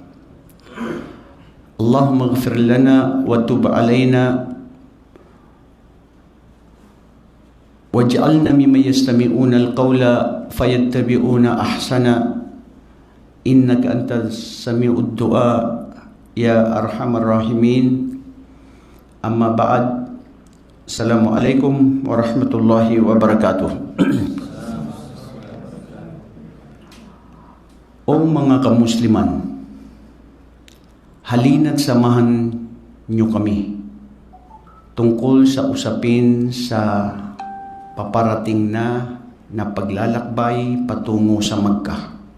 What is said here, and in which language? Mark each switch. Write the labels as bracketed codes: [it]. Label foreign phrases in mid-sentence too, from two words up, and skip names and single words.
[ar] اللهم اغفر لنا وتب علينا واجعلنا ممن يستمعون القول فيتبعون أحسنه إنك أنت السميع الدعاء يا أرحم الراحمين. أما بعد. السلام عليكم ورحمة الله وبركاته. [tl] O mga kamusliman, halina't samahan niyo kami tungkol sa usapin sa paparating na paglalakbay patungo sa Makkah.